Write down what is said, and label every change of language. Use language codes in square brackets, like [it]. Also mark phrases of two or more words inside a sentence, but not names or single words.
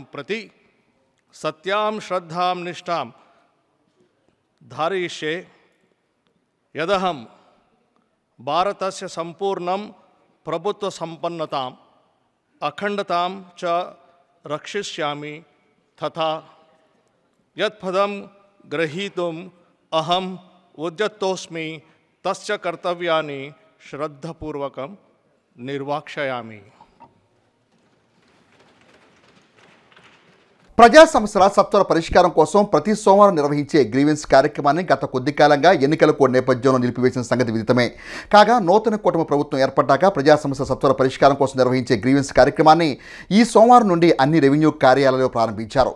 [sa] प्रति सत्यां श्रद्धां निष्ठां धारयिष्ये यदहं भारतस्य संपूर्णं प्रभुत्वसम्पन्नताम् अखंडतां च रक्षिष्यामि तथा यत्पदं ग्रहीतुम् अहम् उद्यतोऽस्मि तस्य कर्तव्यानि श्रद्धापूर्वकं निर्वाक्षयामि। [te] ప్రజా సమస్యల సత్వర పరిష్కారం కోసం ప్రతి సోమవారం నిర్వహించే గ్రీవెన్స్ కార్యక్రమాన్ని గత కొద్ది కాలంగా ఎన్నికల కోడ్ నేపథ్యంలో నిలిపివేసిన సంగతి విదితమే। కాగా నూతన కూటమి ప్రభుత్వం ఏర్పడ్డాక ప్రజా సమస్యల సత్వర పరిష్కారం కోసం నిర్వహించే గ్రీవెన్స్ కార్యక్రమాన్ని ఈ సోమవారం నుండి అన్ని రెవెన్యూ కార్యాలయాల్లో ప్రారంభించారు।